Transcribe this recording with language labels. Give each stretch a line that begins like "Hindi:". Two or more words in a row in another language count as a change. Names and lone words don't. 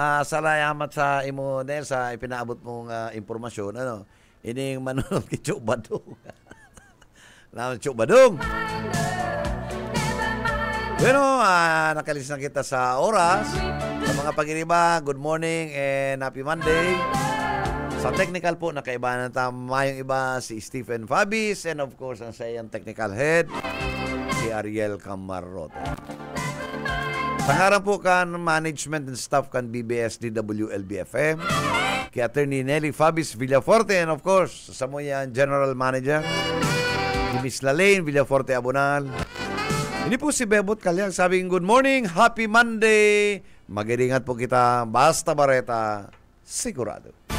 Bikol: Salamat sa imo Nel sa ipinaabot mong impormasyon. Ining manunod kay Chok Badong. Chok Badong. Bueno, nakalis na kita sa oras. Sa mga pag-iriba,
English: good morning and happy Monday.
Bikol: Sa technical po, nakaibahan na mayong iba si Stephen Fabis
English: and of course,
Bikol: ang sa iyang technical head, si Ariel Camarote. Tangaran po kan
English: management and staff
Bikol: kan BBS DWLB-FM, kay Attorney Nelly Fabis Villaforte
English: and of course,
Bikol: sa mo yan General Manager, si Miss Lalaine Villaforte Abonal. Ini po si Bebot Kalyang sabing
English: good morning, happy Monday.
Bikol: Mag-iingat po kita, Basta Bareta, sigurado.